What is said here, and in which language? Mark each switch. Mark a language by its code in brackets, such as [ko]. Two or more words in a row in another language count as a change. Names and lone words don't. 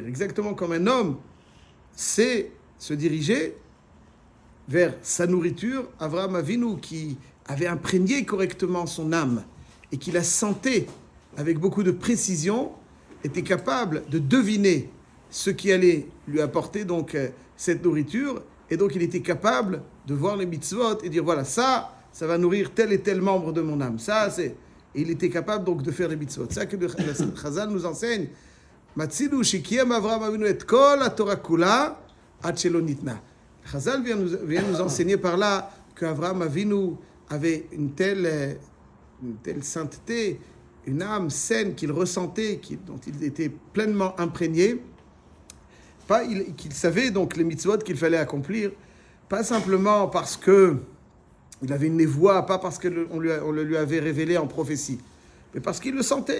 [fr] Exactement comme un homme sait se diriger vers sa nourriture, Abraham Avinu, qui avait imprégné correctement son âme et qui la sentait avec beaucoup de précision, était capable de deviner ce qui allait lui apporter donc cette nourriture, et donc il était capable de voir les mitzvot et dire voilà, ça va nourrir tel et tel membre de mon âme. Et il était capable donc de faire les mitzvot. C'est ça que le Chazal nous enseigne. [he] מצילו שקיים אברהם אבינו את כל התורה כולה עד שלא ניתנה. [fr] Chazal vient nous enseigner par là qu'Avraham Avinu avait une telle sainteté, une âme saine qu'il ressentait, dont il était pleinement imprégné, qu'il savait donc les mitzvot qu'il fallait accomplir, pas simplement parce que il avait une névoie, pas parce qu'on le lui avait révélé en prophétie, mais parce qu'il le sentait.